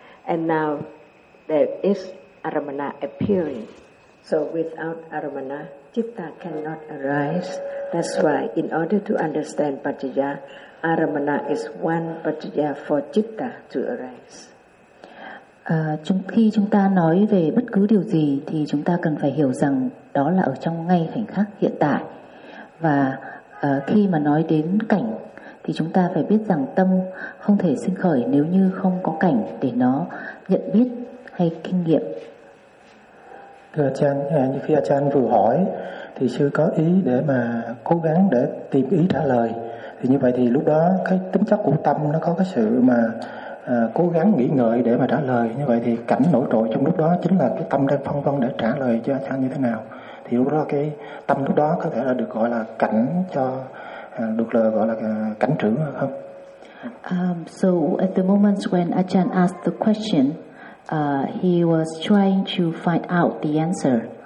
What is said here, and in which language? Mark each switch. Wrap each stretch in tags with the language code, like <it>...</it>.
<en>And now there is aramana appearing. So without aramana, citta cannot arise. That's why in order to understand paccaya, aramana is one paccaya for citta to arise.</en> <vi>Khi chúng ta nói về bất cứ điều gì thì chúng ta cần phải hiểu rằng đó là ở trong ngay khoảnh khắc hiện tại. Và khi mà nói đến cảnh thì chúng ta phải biết rằng tâm không thể sinh khởi nếu như không có cảnh để nó nhận biết hay kinh nghiệm. Thưa Achan, như khi Achan vừa hỏi thì sư có ý để mà cố gắng để tìm ý trả lời. Thì như vậy thì lúc đó cái tính chất của tâm nó có cái sự mà cố gắng nghĩ ngợi để mà trả lời. Như vậy thì cảnh nổi trội trong lúc đó chính là cái tâm đang phân vân để trả lời cho Achan như thế nào. Thì lúc đó cái tâm lúc đó có thể là được gọi là cảnh cho, được gọi là cảnh trưởng không?</vi> <en>So at the moment when Achan asked the question, he was trying to find out the answer.</en>